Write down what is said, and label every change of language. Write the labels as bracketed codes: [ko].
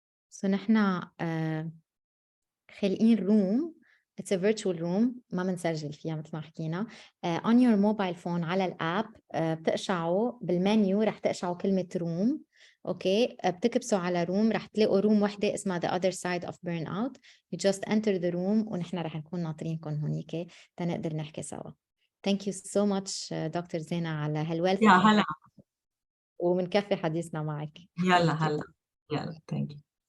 [ar] So نحن خالقين room. [en] It's a virtual room [ar] ما منسجل فيها مثل ما حكينا. [en] On your mobile phone [ar] على الاب بتقشعوا بالمنيو، رح تقشعوا كلمة room. اوكي بتكبسوا على room، رح تلاقوا room وحدة اسمها the other side of burnout. [en] You just enter the room [ar] ونحن رح نكون ناطرينكم هونيك تنقدر نحكي سوا. [en] Thank you so much doctor زينة [ar] على هالويلث. يا هلا. ومنكفي حديثنا معك. يلا هلا. يلا [en] thank you.